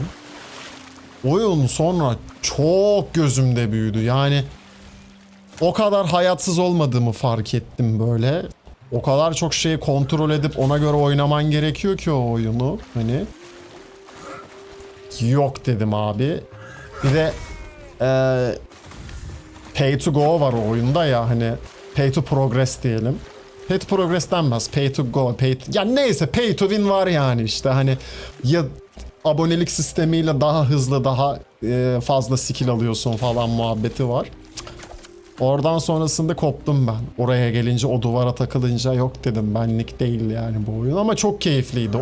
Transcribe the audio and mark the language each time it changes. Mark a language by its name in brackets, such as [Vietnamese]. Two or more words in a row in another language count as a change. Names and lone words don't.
[Turkish] Oyun sonra çok gözümde büyüdü. Yani o kadar hayatsız olmadığımı fark ettim böyle. O kadar çok şeyi kontrol edip ona göre oynaman gerekiyor ki o oyunu. Hani yok dedim abi. Bir de [English] pay to go [Turkish] var o oyunda ya, hani [English] pay to progress [Turkish] diyelim. [English] Pay to progress [Turkish] denmez. [English] Pay to go. [Turkish] Ya neyse, [English] pay to win [Turkish] var yani işte, hani ya abonelik sistemiyle daha hızlı, daha fazla skill alıyorsun falan muhabbeti var. Oradan sonrasında koptum ben. Oraya gelince, o duvara takılınca yok dedim, benlik değil yani bu oyun, ama çok keyifliydi.